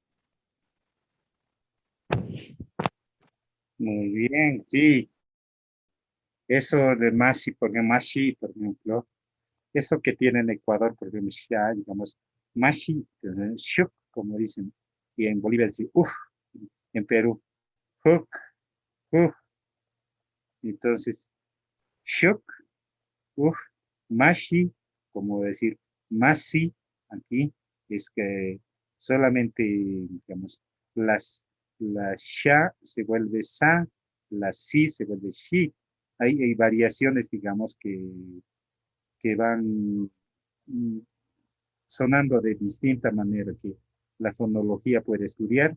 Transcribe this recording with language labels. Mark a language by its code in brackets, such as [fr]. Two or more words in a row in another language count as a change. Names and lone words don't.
[es] Muy bien, sí. Eso de Mashi, por ejemplo, eso que tiene en Ecuador, por ejemplo, ya, digamos, [qu] Mashi, shuk, [es] como dicen, y en Bolivia dicen, en Perú, huk, uf. Entonces, [qu] shuk, mashi, [es] como decir, masi, aquí, es que solamente, digamos, la sha se vuelve sa, la si se vuelve shi. Hay variaciones, digamos, que van sonando de distinta manera que la fonología puede estudiar.